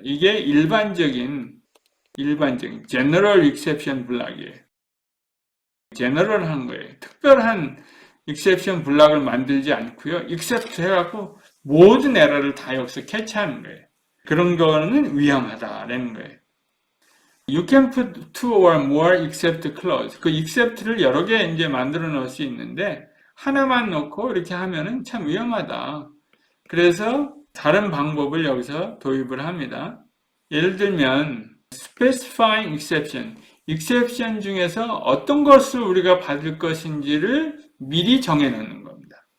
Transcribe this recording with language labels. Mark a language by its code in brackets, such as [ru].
[ko] 이게 일반적인 general exception 블락이에요. general 한 거예요. 특별한 exception 블락을 만들지 않고요. except 해갖고 모든 에러를 다 여기서 캐치하는 거예요. 그런 거는 위험하다라는 거예요. [en] You can put two or more except clause. [ko] 그 except를 여러 개 이제 만들어 놓을 수 있는데 하나만 넣고 이렇게 하면은 참 위험하다. 그래서 다른 방법을 여기서 도입을 합니다. 예를 들면 specifying exception. exception 중에서 어떤 것을 우리가 받을 것인지를 미리 정해 놓는 겁니다.